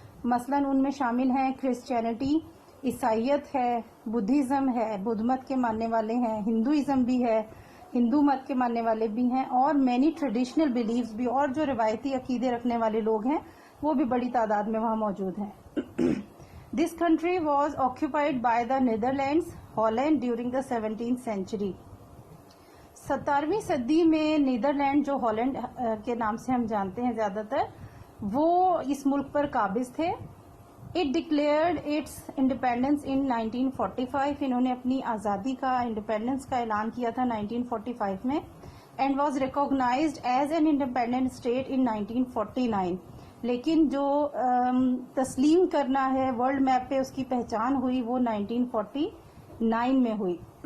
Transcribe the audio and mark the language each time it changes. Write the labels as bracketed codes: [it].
[ur] مثلاً ان میں شامل ہیں کرسچینٹی، عیسائیت ہے، بدھزم ہے، بدھ مت کے ماننے والے ہیں، ہندوازم بھی ہے، ہندو مت کے ماننے والے بھی ہیں، اور [en] many traditional beliefs [ur] بھی، اور جو روایتی عقیدے رکھنے والے لوگ ہیں وہ بھی بڑی تعداد میں وہاں موجود ہیں. [en] This country was occupied by the Netherlands, Holland during the 17th century. [ur] 17ویں صدی میں نیدرلینڈ، جو ہالینڈ کے نام سے ہم جانتے ہیں زیادہ تر، وہ اس ملک پر قابض تھے. [en] It declared its independence in 1945. [ur] انہوں نے اپنی آزادی کا، انڈیپینڈنس کا اعلان کیا تھا 1945 میں، [en] and was recognized as an independent state in 1949. [ur] لیکن جو تسلیم کرنا ہے ورلڈ میپ پہ اس کی پہچان ہوئی وہ 1949 میں ہوئی.